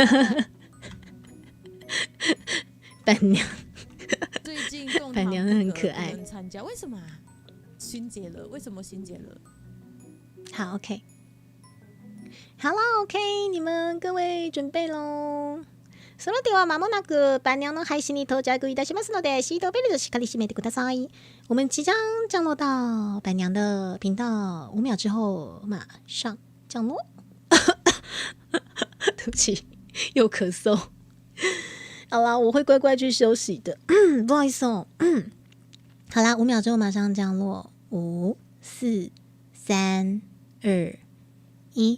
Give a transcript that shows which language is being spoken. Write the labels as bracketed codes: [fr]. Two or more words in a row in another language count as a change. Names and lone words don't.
[zh] 板娘，最近板娘很可爱，参加为什么啊？勋姐了，为什么勋姐了？好 ，OK。好啦 ，OK， 你们各位准备咯。 [ja] それではまもなく板娘の配信に到着いたしますので、シートベルトしっかり締めてください。 [zh] 我们即将降落到板娘的频道，5秒之后马上降落。对不起，又咳嗽。好啦，我会乖乖去休息的。不好意思哦。好啦，5秒之后马上降落，5、4、3、2、1。